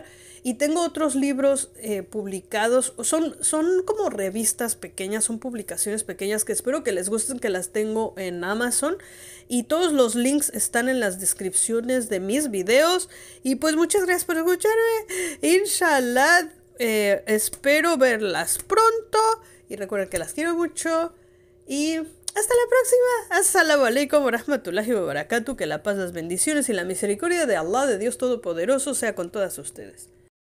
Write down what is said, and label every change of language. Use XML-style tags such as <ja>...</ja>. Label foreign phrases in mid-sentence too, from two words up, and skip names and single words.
<es>Y tengo otros libros publicados, son como revistas pequeñas, son publicaciones pequeñas que espero que les gusten, que las tengo en Amazon. Y todos los links están en las descripciones de mis videos. Y pues muchas gracias por escucharme. Inshallah, espero verlas pronto. Y recuerden que las quiero mucho. Y hasta la próxima.</es> <ar>السلام عليكم ورحمة الله وبركاته.</ar> <es>Que la paz, las bendiciones y la misericordia de Allah, de Dios Todopoderoso, sea con todas ustedes.</es>